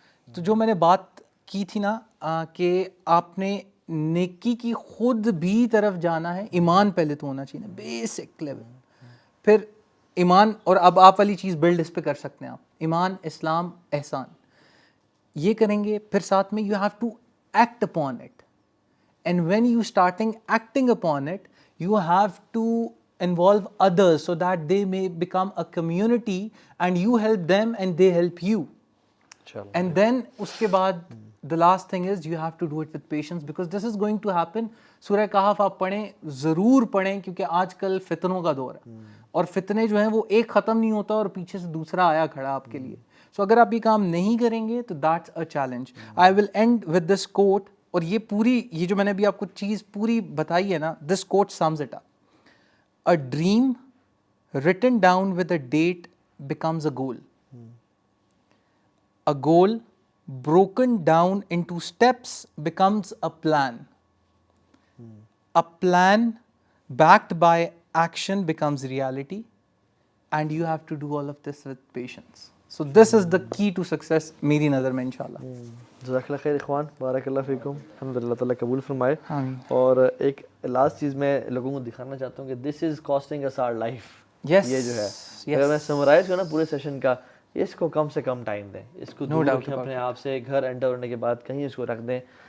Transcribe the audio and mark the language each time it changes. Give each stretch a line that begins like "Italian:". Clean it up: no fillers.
Urdu: تو جو میں نے بات کی تھی نا کہ آپ نے نیکی کی خود بھی طرف جانا ہے, ایمان پہلے تو ہونا چاہیے, بیسک لیول. پھر ایمان, اور اب آپ والی چیز بلڈ اس پہ کر سکتے ہیں آپ, ایمان, اسلام, احسان, یہ کریں گے.
English: پھر ساتھ میں you have to act upon it. And when you starting acting upon it, you have to involve others so that they may become a community and you help them and they help you. And then
Urdu: uske baad
English: the last thing is you have to do it with patience, because this is going to happen.
Urdu: سورہ کہف آپ پڑھیں, ضرور پڑھیں, کیونکہ آج کل فتنوں کا دور ہے, اور فتنے جو ہیں وہ ایک ختم نہیں ہوتا اور پیچھے سے دوسرا آیا کھڑا آپ کے لیے. سو اگر آپ یہ کام نہیں کریں گے تو
English: that's a challenge. I will end with this quote.
Urdu: اور یہ پوری, یہ جو میں نے ابھی آپ کو چیز پوری بتائی ہے نا,
English: This quote sums it up. A dream written down with a date becomes a goal. A goal broken down into steps becomes a plan. A plan backed by action becomes reality, and you have to do all of this with patience. So this is the key to success
Urdu: میری نظر میں انشاءاللہ. جزاک اللہ خیر اخوان, بارک اللہ فیکم, الحمد للہ تعالیٰ قبول فرمائے. آمین. اور ایک لاسٹ چیز میں لوگوں کو دکھانا چاہتا ہوں کہ
English: This is costing us our life. Yes.
Urdu: یہ جو ہے, اگر میں سمرائز کروں نا پورے سیشن کا, اس کو کم سے کم ٹائم دیں, اس کو دور رکھیں اپنے آپ سے, گھر انٹر ہونے کے بعد کہیں اس کو رکھ دیں.